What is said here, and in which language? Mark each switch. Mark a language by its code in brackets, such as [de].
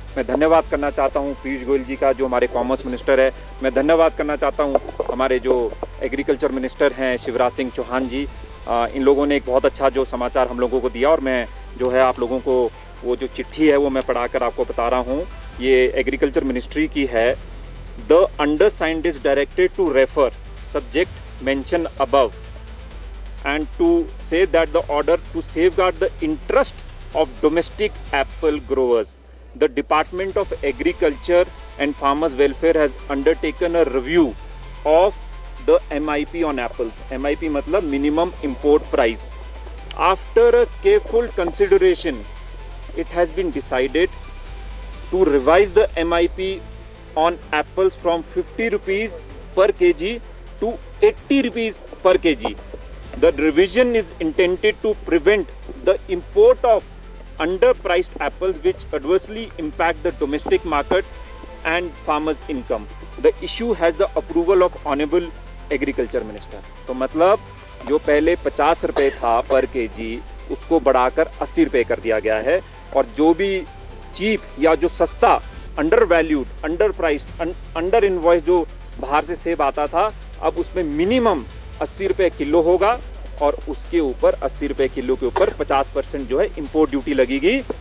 [hi] मैं धन्यवाद करना चाहता हूँ पीयूष गोयल जी का, जो हमारे कॉमर्स मिनिस्टर है। मैं धन्यवाद करना चाहता हूँ हमारे जो एग्रीकल्चर मिनिस्टर हैं शिवराज सिंह चौहान जी। इन लोगों ने एक बहुत अच्छा जो समाचार हम लोगों को दिया। और मैं जो है आप लोगों को वो जो चिट्ठी है वो मैं पढ़ाकर आपको बता रहा हूँ। ये एग्रीकल्चर मिनिस्ट्री की है। [en] The undersigned is directed to refer subject mention above and to say that the order to safeguard the interest of domestic apple growers, the Department of Agriculture and Farmers Welfare has undertaken a review of the MIP on apples. MIP मतलब minimum import price. After a careful consideration, it has been decided to revise the MIP on apples from 50 rupees per kg to 80 rupees per kg. The revision is intended to prevent the import of underpriced apples which adversely impact the domestic market and farmers' income. The issue has the approval of Honorable Agriculture Minister. [hi] तो मतलब जो पहले 50 रुपये था पर KG, उसको बढ़ाकर 80 रुपये कर दिया गया है। और जो भी चीप या जो सस्ता, under valued, under priced, under invoice जो बाहर से सेब आता था, अब उसमें मिनिमम 80 रुपये किलो होगा और उसके ऊपर 80 रुपये किलो के ऊपर 50% जो है इंपोर्ट ड्यूटी लगेगी।